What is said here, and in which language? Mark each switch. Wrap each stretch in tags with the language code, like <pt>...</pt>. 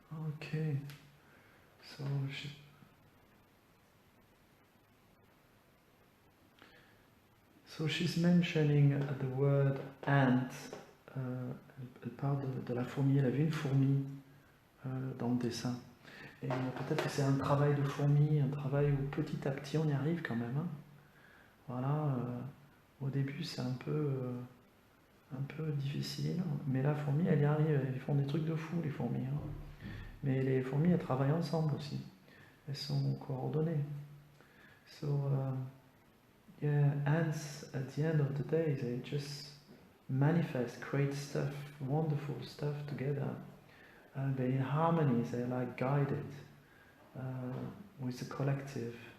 <en>Okay, so she's mentioning the word ant.</en> <fr>Elle parle de la fourmi. Elle a vu une fourmi dans le dessin. Et peut-être que c'est un travail de fourmi, un travail où petit à petit on y arrive quand même. Hein. Voilà. Au début c'est un peu difficile, mais la fourmi elle y arrive. Elles font des trucs de fou les fourmis. Hein. Mais les fourmis, elles travaillent ensemble aussi. Elles sont coordonnées.</fr> <en>So, yeah, ants, at the end of the day, they just manifest, create stuff, wonderful stuff together. They're in harmony, they're like guided with the collective.</en>